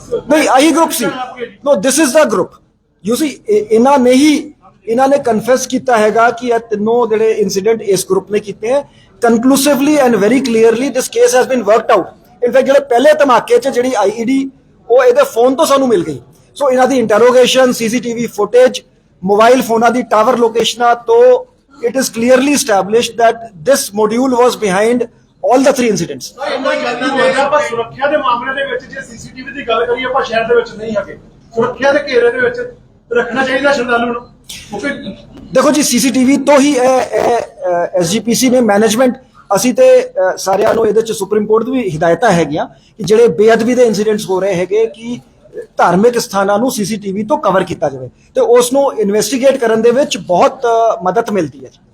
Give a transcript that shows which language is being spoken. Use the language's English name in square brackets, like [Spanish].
[Punjabi] ਨਹੀਂ ਆਹੀ group ਸੀ, [English] No this is the group. [Punjabi] You ਸੀ ਇਹਨਾਂ ਨੇ ਕਨਫੈਸ ਕੀਤਾ ਹੈਗਾ ਕਿ ਇਹ ਤਿੰਨੋਂ ਜਿਹੜੇ ਇਨਸੀਡੈਂਟ ਇਸ ਗਰੁੱਪ ਨੇ ਕੀਤੇ ਹੈ। [English] Conclusively and very clearly this case has been worked out. [Punjabi] In fact ਜਿਹੜੇ ਪਹਿਲੇ ਧਮਾਕੇ ਚ ਜਿਹੜੀ ਆਈਈਡੀ ਉਹ ਇਹਦੇ ਫੋਨ ਤੋਂ ਸਾਨੂੰ ਮਿਲ ਗਈ। ਸੋ ਇਹਨਾਂ ਦੀ ਇੰਟਰੋਗੇਸ਼ਨ, ਸੀਸੀਟੀਵੀ ਫੁਟੇਜ, ਮੋਬਾਈਲ ਫੋਨਾਂ ਦੀ ਟਾਵਰ ਲੋਕੇਸ਼ਨਾਂ ਤੋਂ [English] it is clearly established that this module was behind all the three incidents. [Punjabi] ਆਪਾਂ ਸੁਰੱਖਿਆ ਦੇ ਮਾਮਲੇ ਦੇ ਵਿੱਚ ਜੇ ਸੀਸੀਟੀਵੀ ਦੀ ਗੱਲ ਕਰੀਏ, ਆਪਾਂ ਸ਼ਹਿਰ ਦੇ ਵਿੱਚ ਨਹੀਂ ਹੈਗੇ, ਸੁਰੱਖਿਆ ਦੇ ਘੇਰੇ ਦੇ ਵਿੱਚ ਰੱਖਣਾ ਚਾਹੀਦਾ ਸ਼ਰਧਾਲੂ ਨੂੰ। ਦੇਖੋ ਜੀ ਸੀਸੀਟੀਵੀ ਤੋਂ ਹੀ ਐਸਜੀਪੀਸੀ ਨੇ ਮੈਨੇਜਮੈਂਟ, ਅਸੀਂ ਤੇ ਸਾਰਿਆਂ ਨੂੰ ਇਹਦੇ ਚ ਸੁਪਰੀਮ ਕੋਰਟ ਦੀ ਵੀ ਹਿਦਾਇਤਾਂ ਹੈਗੀਆਂ ਕਿ ਜਿਹੜੇ ਬੇਅਦਬੀ ਦੇ ਇਨਸੀਡੈਂਟਸ ਹੋ ਰਹੇ ਹੈਗੇ ਕਿ ਧਾਰਮਿਕ ਸਥਾਨਾਂ ਨੂੰ ਸੀਸੀਟੀਵੀ ਤੋਂ ਕਵਰ ਕੀਤਾ ਜਾਵੇ ਤੇ ਉਸ ਨੂੰ ਇਨਵੈਸਟੀਗੇਟ ਕਰਨ ਦੇ ਵਿੱਚ ਬਹੁਤ ਮਦਦ ਮਿਲਦੀ ਹੈ।